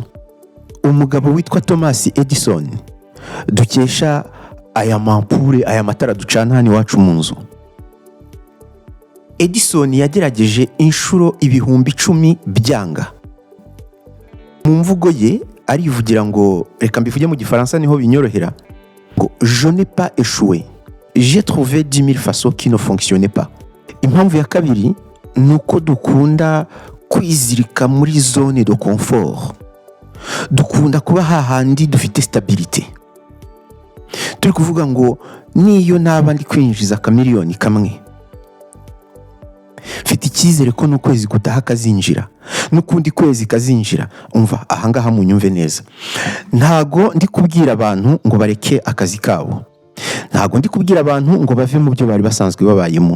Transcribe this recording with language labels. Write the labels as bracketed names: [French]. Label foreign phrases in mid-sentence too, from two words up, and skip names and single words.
[Kinyarwanda] Umugabo witwa Thomas Edison dukesha aya mampure, aya matara ducana hano iwacu mu nzu, Edison yagerageje inshuro 10,000 byanga. Mu mvugo ye arivugira ngo, reka mbivuge mu gifaransa niho binyorohera, ngo [French] je n'ai pas échoué, j'ai trouvé 10 000 façons qui ne fonctionnaient pas. [Kinyarwanda] Impamvu ya kabiri nuko dukunda kwizirika muri [French] zone de confort, [Kinyarwanda] dukunda kuba hahandi dufite stabilité. Turi kuvuga ngo niyo naba ndi kwinjiza kamiliyoni kamwe, mfite icyizere ko n'ukwezi gutaha kazinjira, n'ukundi kwezi kazinjira. Umva ahangaha munyumve neza, ntago ndi kubwira abantu ngo bareke akazi kabo, ntago ndi kubwira abantu ngo bave mu byo bari basanzwe babayemo.